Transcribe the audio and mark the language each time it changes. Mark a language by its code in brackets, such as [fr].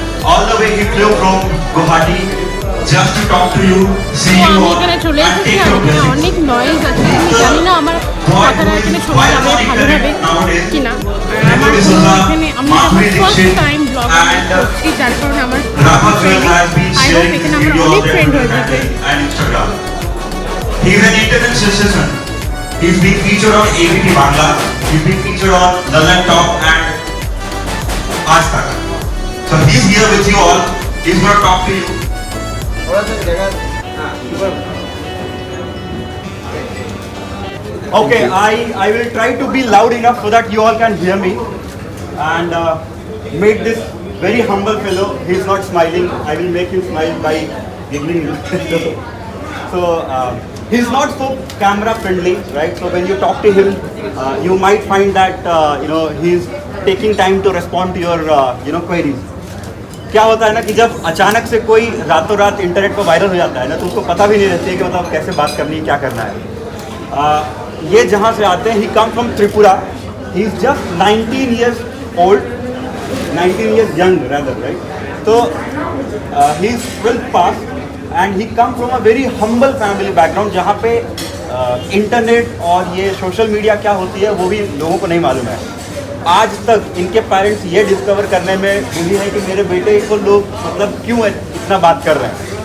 [en] All the way he flew from Guwahati just to talk to you, see you all, [bn] এখানে চলে [en] and [bn] এসেছি [en] take [bn] আর [en] your [bn] এখানে [en] blessings. [bn] অনেক noise আছে। আমি জানি না আমার কথাটা এখানে শোনা যাবে ভালোভাবে কিনা। আর আমার এখানে আমি ফার্স্ট টাইম ব্লগ করছি, যার কারণে আমার [en] I hope [bn] এখানে আমার অনেক ফ্রেন্ড হয়ে যাবে। [en] He is an internet sensation. He's been featured on ABP Bangla. He's been featured on Lalan Talk and Aaj Tak. So he's here with you all. He's going to talk to you. Okay, I will try to be loud enough so that you all can hear me and make this very humble fellow. He's not smiling. I will make him smile by giggling. So he's not so camera friendly, right? So when you talk to him, you might find that he's taking time to respond to your queries. [hi] क्या होता है ना कि जब अचानक से कोई रातों रात इंटरनेट पर वायरल हो जाता है ना, तो उसको पता भी नहीं रहती है कि मतलब कैसे बात करनी है, क्या करना है। ये जहाँ से आते हैं, [en] He come from Tripura. He is just 19 years old, 19 years young rather, right? So he is 12th pass and he come from a very humble family background, [hi] जहाँ पे इंटरनेट और ये सोशल मीडिया क्या होती है वो भी लोगों को नहीं मालूम है। आज तक इनके पेरेंट्स ये डिस्कवर करने में बिजी है कि मेरे बेटे को लोग मतलब क्यों इतना बात कर रहे हैं।